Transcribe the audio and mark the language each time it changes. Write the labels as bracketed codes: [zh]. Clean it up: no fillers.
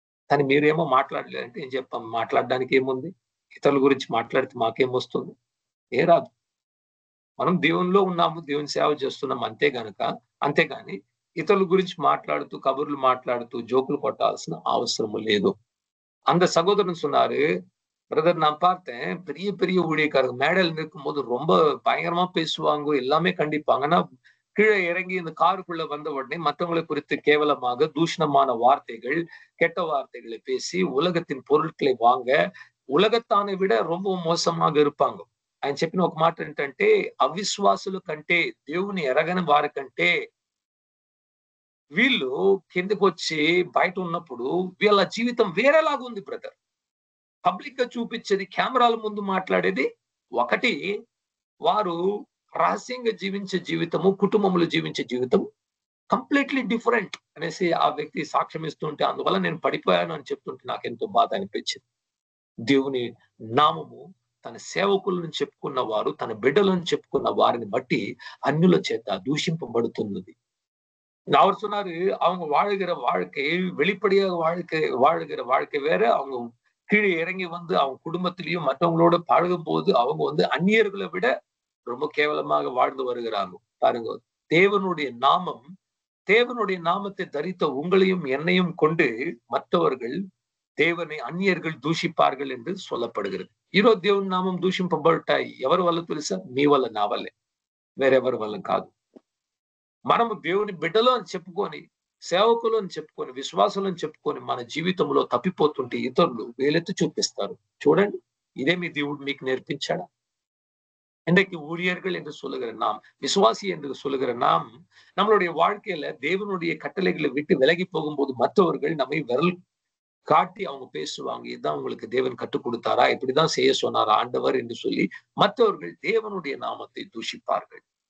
[te] కానీ మీరేమో మాట్లాడలేరంటే ఏం చెప్పాం? మాట్లాడడానికి ఏముంది? ఇతరుల గురించి మాట్లాడితే మాకేమొస్తుంది? ఏ రాదు. మనం దేవునిలో ఉన్నాము, దేవుని సేవ చేస్తున్నాం అంతేగాని ఇతరుల గురించి మాట్లాడుతూ, కబుర్లు మాట్లాడుతూ, జోకులు కొట్టాల్సిన అవసరం లేదు. [ta] அந்த சகோதரன் சொன்னாரு, பிரதர் நான் பார்த்தேன். பெரிய பெரிய ஊழியக்காரங்க மேடையில நிற்கும்போது ரொம்ப பயங்கரமா பேசுவாங்க. எல்லாமே கண்டிப்பாங்க. ஆனா கீழே இறங்கி இந்த காருக்குள்ள வந்த உடனே மத்தவங்களை குறித்து கேவலமாக தூஷணமான வார்த்தைகள், கெட்ட வார்த்தைகளை பேசி உலகத்தின் பொருட்களை వాంగ ఉలగతాన్ని విడ ரொம்ப మోసமாக இருப்பாங்க. [te] ఆయన చెప్పిన ఒక మాట ఏంటంటే, అవిశ్వాసుల కంటే దేవుని ఎరగని వారి కంటే వీళ్ళు కిందకొచ్చి బయట ఉన్నప్పుడు వీళ్ళ జీవితం వేరేలాగా ఉంది బ్రదర్. పబ్లిక్ గా చూపించేది, కెమెరాల ముందు మాట్లాడేది ఒకటి, వారు రహస్యంగా జీవించే జీవితము, కుటుంబంలో జీవించే జీవితం కంప్లీట్లీ డిఫరెంట్ అనేసి ఆ వ్యక్తి సాక్ష్యం ఇస్తుంటే, అందువల్ల నేను పడిపోయాను అని చెప్తుంటే నాకెంతో బాధ అనిపించింది. దేవుని నామము తన సేవకులను చెప్పుకున్న వారు, తన బిడ్డలను చెప్పుకున్న వారిని బట్టి అన్యుల చేత దూషింపబడుతున్నది. [ta] அவர் சொன்னாரு, அவங்க வாழுகிற வாழ்க்கை வெளிப்படையாக வாழுகிற வாழ்க்கை வேற. அவங்க கீழே இறங்கி வந்து அவங்க குடும்பத்திலையும் மற்றவங்களோட பழகும்போது அவங்க வந்து அந்நியர்களை விட ரொம்ப கேவலமாக வாழ்ந்து வருகிறாங்க. பாருங்க, தேவனுடைய நாமம், தேவனுடைய நாமத்தை தரித்த உங்களையும் என்னையும் கொண்டு మற்றவர்கள் దేవుని అన్యர்கள் దూషిப்பார்கள் என்று சொல்லப்படுகிறது. [te] ఈరోజు దేవుని నామం దూషింపబడటాయి ఎవరి వల్ల తెలుసా? మీ వల్ల, నా వల్లే, వేరెవరి వల్ల కాదు. మనము దేవుని బిడ్డలు అని చెప్పుకొని, సేవకులు అని చెప్పుకొని, విశ్వాసులు అని చెప్పుకొని మన జీవితంలో తప్పిపోతుంటే ఇతరులు వేలెత్తి చూపిస్తారు. చూడండి, ఇదే మీ దేవుడు మీకు నేర్పించాడా? [ta] இன்றைக்கு ஊழியர்கள் என்று சொல்லுகிற நாம், விசுவாசி என்று சொல்லுகிற நாம், நம்மளுடைய வாழ்க்கையில தேவனுடைய கட்டளைகளை விட்டு விலகி போகும்போது மற்றவர்கள் நம்மை விரல் காட்டி அவங்க பேசுவாங்க. இதுதான் உங்களுக்கு தேவன் கற்றுக் கொடுத்தாரா, இப்படிதான் செய்ய சொன்னாரா ஆண்டவர் என்று சொல்லி மற்றவர்கள் தேவனுடைய நாமத்தை தூஷிப்பார்கள்.